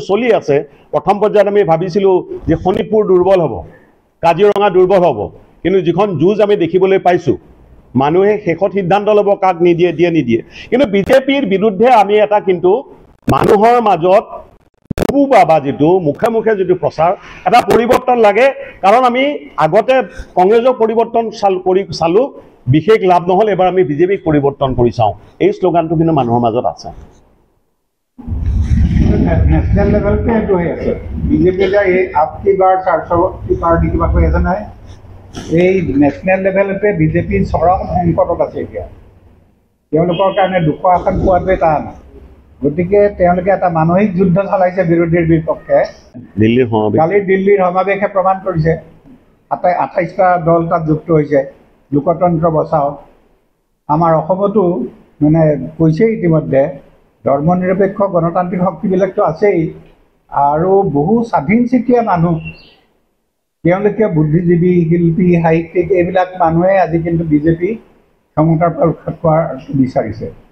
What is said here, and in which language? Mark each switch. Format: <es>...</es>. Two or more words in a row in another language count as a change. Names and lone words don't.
<as>চলি আছে প্ৰথম পৰ্যায়ত আমি ভাবিছিলোঁ যে শোণিতপুৰ দুৰ্বল হ'ব কাজিৰঙা দুৰ্বল হ'ব কিন্তু যিখন যুঁজ আমি দেখিবলৈ পাইছোঁ মানুহে শেষত সিদ্ধান্ত ল'ব কাক নিদিয়ে কিন্তু বিজেপিৰ বিৰুদ্ধে আমি এটা কিন্তু মানুহৰ মাজত বা যিটো মুখে মুখে যিটো প্ৰচাৰ এটা পৰিৱৰ্তন লাগে কাৰণ আমি আগতে কংগ্ৰেছক পৰিৱৰ্তন চালোঁ বিশেষ লাভ নহ'ল এবাৰ আমি বিজেপিক পৰিৱৰ্তন কৰি চাওঁ এই শ্লোগানটো কিন্তু মানুহৰ মাজত আছে</as> <en>national level</en> <hi>पे जो है बीजेपी का ये आपकी बार 400 की पार्टी की बात ऐसा ना है ये</hi> <en>national level</en> <hi>पे बीजेपी चरम संकटत</hi> <as>আছে এতিয়া তেওঁলোকৰ কাৰণে দুখ আশান পোৱাটোৱে টান গতিকে তেওঁলোকে এটা মানসিক যুদ্ধ চলাইছে বিৰোধীৰ বিপক্ষে দিল্লীৰ সমাৱেশে প্ৰমাণ কৰিছে 28টা দল তাত যুক্ত হৈছে লোকতন্ত্ৰ বচাও আমাৰ অসমতো মানে কৈছে ইতিমধ্যে ধৰ্ম নিৰপেক্ষ গণতান্ত্ৰিক শক্তিবিলাকতো আছেই আৰু বহু স্বাধীন চিতীয়া মানুহ তেওঁলোকে বুদ্ধিজীৱী শিল্পী সাহিত্যিক এইবিলাক মানুহে আজি কিন্তু বিজেপি ক্ষমতাৰ পৰা উৎখাত কৰাৰ বিচাৰিছে</as>